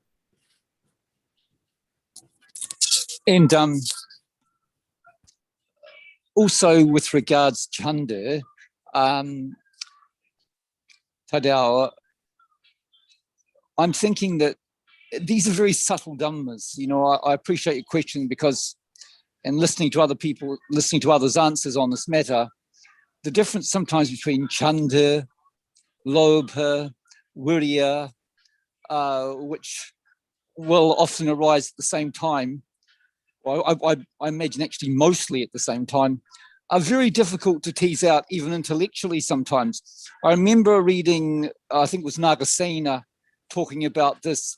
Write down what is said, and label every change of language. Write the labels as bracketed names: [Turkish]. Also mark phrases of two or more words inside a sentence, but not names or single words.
[English] And also with regards chanda, Tadao, I'm thinking that these are very subtle dhammas. You know, I appreciate your question because, and listening to other people, listening to others' answers on this matter, the difference sometimes between chanda, lobha, virya, which will often arise at the same time, well, I imagine actually mostly at the same time, are very difficult to tease out even intellectually sometimes. I remember reading, I think it was Nagasena, talking about this.